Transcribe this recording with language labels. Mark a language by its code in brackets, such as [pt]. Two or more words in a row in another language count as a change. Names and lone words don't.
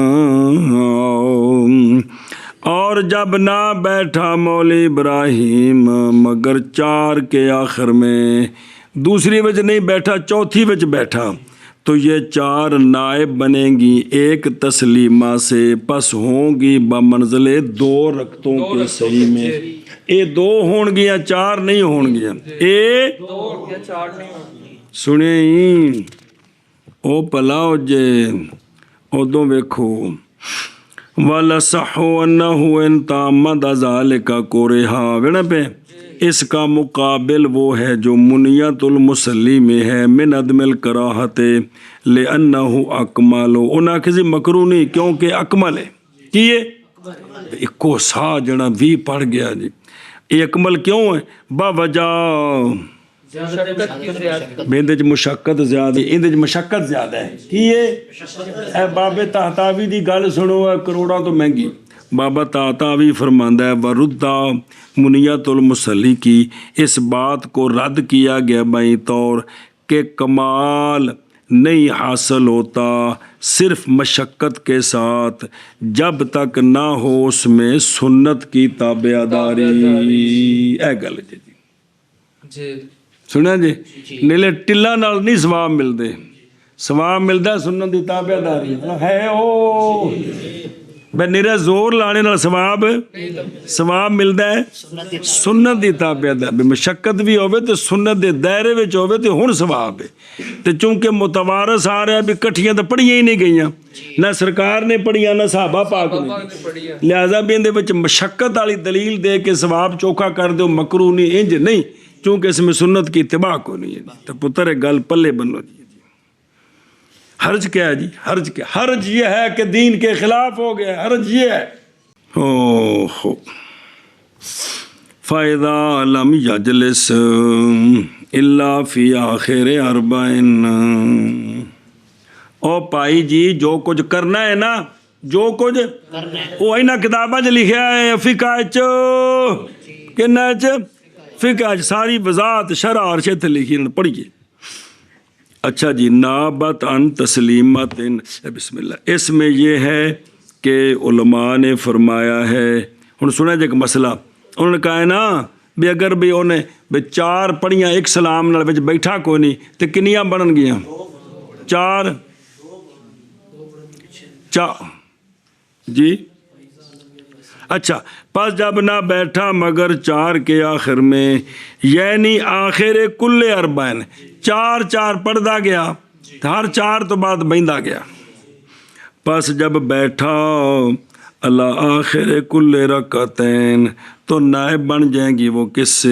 [ur] اور جب نہ بیٹھا مولی ابراہیم مگر 4 کے آخر میں، [pa] دوسری وچ نہیں بیٹھا، چوتھی وچ بیٹھا، [ur] تو یہ 4 نائب بنیں گی ایک تسلیمہ سے، پس ہوں گی بمنزل 2 رکعتوں کے صحیح میں۔ [pa] اے 2 ہون گیا 4 نہیں ہون گیا، اے [ur] 2 یا 4 نہیں ہوگی۔ [pa] سنے ہی او پلاؤ جے ادوں ویکھو [ar] وَلَصَحُ أَنَّهُ إِن تَعَمَّدَ ذَلِكَ كُرِهَ [ur] وینا پہ اس کا مقابل وہ ہے جو منیت المصلی میں ہے [ar] من عدم الکراہت لأنه اکمل، [pa] انہاں کسی مکروہ نہیں کیونکہ اکمل ہے۔ کیے اکو سا جنا بھی پڑھ گیا جی، [ur] یہ اکمل کیوں ہے؟ باوجہ مشقت کی زیادتی۔ [pa] بیندے چ مشقت زیادہ ہے، اندے چ مشقت زیادہ ہے۔ کیے اے بابے تحتاوی دی گل سنو، ہے کروڑاں تو مہنگی۔ بابا تحتاوی فرماندا ہے [ur] وردہ منیت المصلی کی اس بات کو رد کیا گیا بائیں طور کہ کمال نہیں حاصل ہوتا صرف مشقت کے ساتھ جب تک نہ ہو اس میں سنت کی تابع داری۔ [pa] اے گل جی جی سنیا جی، نیلے ٹلا نال نہیں ثواب ملدے، ثواب ملدا سنت دی تابع داری ہے۔ او بے نیرا زور لانے نال ثواب ملدا ہے سنت دی تابع داری، مشقت بھی ہوے تے سنت دے دائرے وچ ہوے تے ہن ثواب ہے۔ تے چونکہ متوارث آ رہا بھی کٹھیاں تے پڑھیاں ہی نہیں گئیاں، نہ سرکار نے پڑھیاں نہ صحابہ پاک نے، لہذا بھی اندے وچ مشقت والی دلیل دے کے ثواب چوکھا کر دیو مکروہ نہیں، انج نہیں، [ur] چونکہ اس میں سنت کی اتباع کو نہیں ہے۔ [pa] تو پتر گل پلے بنو جی، حرج کیا ہے جی؟ حرج کیا؟ [ur] حرج یہ ہے کہ دین کے خلاف ہو گیا، حرج یہ ہے۔ [pa] اوہ [ar] فَإِذَا لَمْ يَجْلِسْ إِلَّا فِي آخِرِ أَرْبَعٍ، [pa] او بھائی جی جو کچھ کرنا ہے نا، جو کچھ وہ اینا کتاباں چ لکھیا ہے فقہ چ، کنا چ فقہ چ ساری وضاحت شرح اور شت لکھی پڑھیے۔ اچھا جی، نابت ان تسلیمت، بسم اللہ، [ur] اس میں یہ ہے کہ علماء نے فرمایا ہے، [pa] ہن سنا جے ایک مسئلہ انہوں نے کہا ہے نا بھی اگر بھی انہیں بھی 4 پڑھیاں ایک سلام نال وچ بیٹھا کوئی نہیں تے کنیاں بنن گیاں؟ [ur] 4 جی اچھا، پس جب نہ بیٹھا مگر 4 کے آخر میں، یعنی [ar] آخر کل اربعین، [ur] 4 پڑھدا گیا، ہر 4 تو بعد بہندا گیا، پس جب بیٹھا اللہ [ar] آخر کل رکعتین [ur] تو نائب بن جائیں گی وہ کس سے؟